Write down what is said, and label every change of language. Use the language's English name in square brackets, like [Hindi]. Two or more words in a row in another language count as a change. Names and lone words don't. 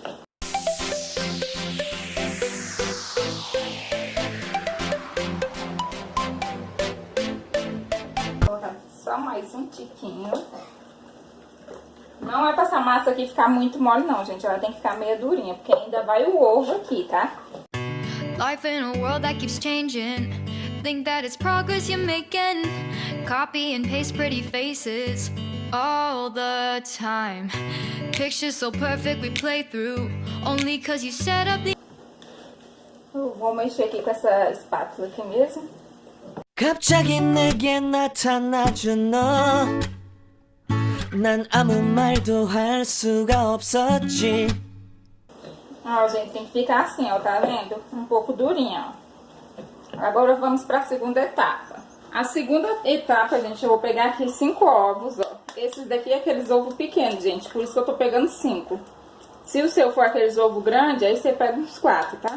[Portuguese] Vou colocar só mais um tiquinho. Não é pra essa massa aqui ficar muito mole, não, gente. Ela tem que ficar meio durinha, porque ainda vai o ovo aqui, tá? [English] Life in a world that keeps changing. Think that it's progress you're making. Copy and paste pretty faces all the time. Pictures so perfect we play through. Only cause you set up the... [Portuguese] Eu vou mexer aqui com essa espátula aqui mesmo. [Korean] 갑자기 내게 나타나준 너. 난 아무 말도 할 수가 없었지. [Portuguese] Ó, gente, tem que ficar assim, ó, tá vendo? Um pouco durinha, ó. Agora vamos pra segunda etapa. A segunda etapa, gente, eu vou pegar aqui 5 ovos, ó. Esses daqui é aqueles ovos pequenos, gente, por isso que eu tô pegando 5. Se o seu for aqueles ovos grandes, aí você pega uns 4, tá?